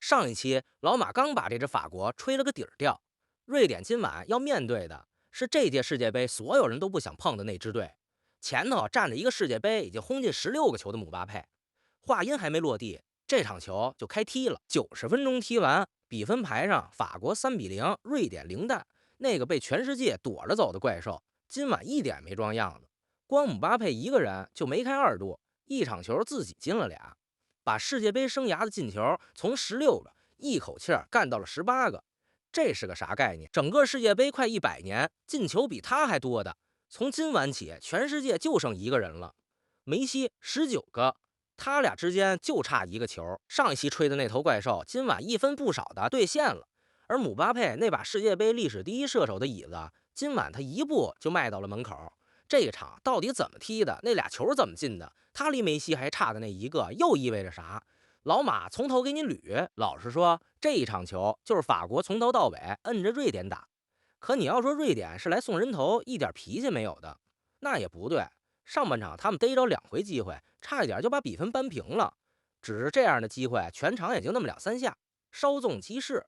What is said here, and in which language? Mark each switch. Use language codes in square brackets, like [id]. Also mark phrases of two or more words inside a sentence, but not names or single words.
[zh] 上一期老馬剛把這支法國吹了個底兒掉，瑞典今晚要面對的是這屆世界杯所有人都不想碰的那支队，前头站着一个世界杯已经轰进16个球的姆巴佩。话音还没落地，这场球就開踢了。90分鐘踢完，比分牌上法國3-0，瑞典零蛋。那個被全世界躲着走的怪獸，今晚一點沒裝樣子。光姆巴佩一個人就梅開2度，一場球自己進了倆，把世界杯生涯的進球從16個一口氣幹到了18個。這是個啥概念？整個世界杯快100年，進球比他還多的，從今晚起，全世界就剩一個人了。梅西19個，他倆之間就差一個球。上一期吹的那頭怪獸，今晚一分不少的兌現了。而姆巴佩那把世界杯歷史第一射手的椅子，今晚他一步就邁到了門口。這一場到底怎麼踢的？那倆球怎麼進的？他離梅西還差的那一個，又意味着啥？老馬從頭給你捋。老實說，這一場球就是法國從頭到尾摁着瑞典打。可你要說瑞典是來送人頭，一點脾氣沒有的，那也不對。上半場他們逮着2回機會，差一點就把比分扳平了。只是這樣的機會，全場也就那麼2-3下，稍縱即逝。